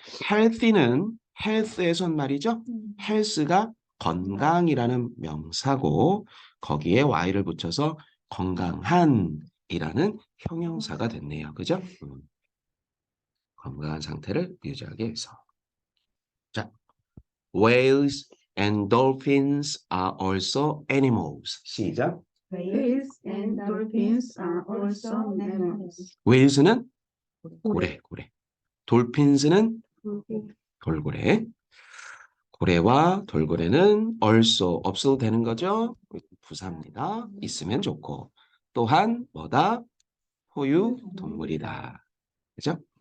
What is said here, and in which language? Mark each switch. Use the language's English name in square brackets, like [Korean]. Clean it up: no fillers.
[Korean] healthy는 health에선 말이죠. health가 건강이라는 명사고 거기에 y를 붙여서 건강한이라는 형용사가 됐네요. 그죠? 건강한 상태를 유지하기 위해서. [English] 자, whales and dolphins are also animals. [Korean] 시작. [English] Whales and dolphins are also mammals. [Korean] whales는 고래. dolphins는 돌고래. 고래와 돌고래는 also 없어도 되는 거죠. 부사입니다. 있으면 좋고 또한 뭐다? 포유 동물이다. 그죠?